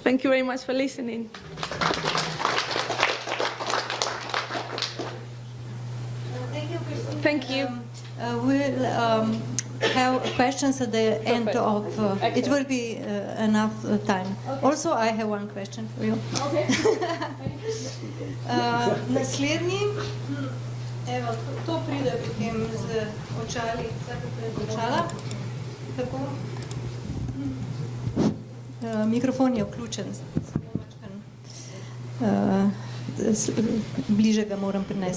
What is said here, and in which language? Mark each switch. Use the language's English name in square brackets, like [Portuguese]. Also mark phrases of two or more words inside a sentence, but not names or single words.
[English] Thank you very much for listening. Thank you, Christine. Thank you. We'll have questions at the end of it will be enough time. Okay. Also, I have one question for you. Okay. [Slovenian] Naslednji, evo, to pride potem z očali, očala. Tako. Mikrofon je vključen. Bliže ga moram prinesti.